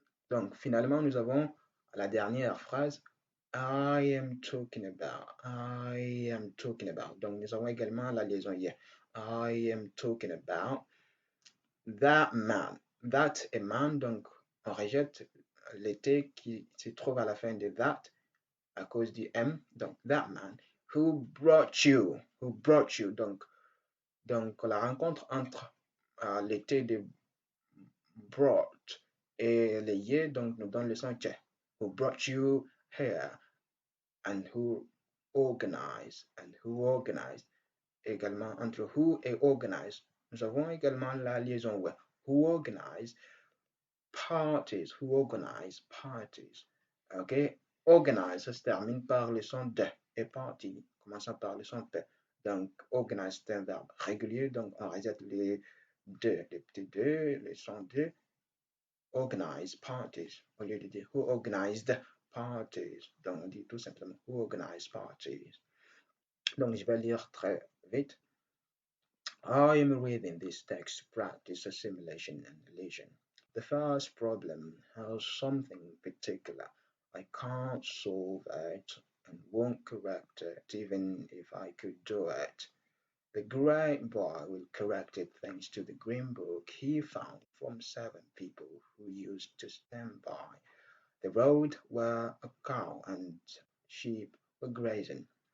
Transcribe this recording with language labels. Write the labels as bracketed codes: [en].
[fr] Donc, finalement, nous avons la dernière phrase. [en] I am talking about. I am talking about. [fr] Donc, nous avons également la liaison yeah. [en] I am talking about that man. [fr] That est man, donc on rejette le T qui se trouve à la fin de that à cause du M. Donc, [en] that man. Who brought you? Who brought you? [fr] Donc la rencontre entre le T de brought et le ye, donc nous donne le son che. [en] Who brought you here? And who organized? And who organized? [fr] Également, entre who et organized, nous avons également la liaison ouais. [en] Who organized parties? Who organized parties? Ok? [fr] Organize se termine par le son de et party commençant par le son p. Donc, organize c'est un verbe régulier, donc on rejette les deux, les petits deux, les sons de. [en] Organize parties, [fr] au lieu de dire [en] who organized parties. [fr] Donc, on dit tout simplement [en] who organized parties. [fr] Donc, je vais lire très vite. [en] I am reading this text to practice assimilation and elision. The first problem has something particular. I can't solve it and won't correct it even if I could do it. The great boy will correct it thanks to the green book he found from 7 people who used to stand by the road where a cow and sheep were grazing.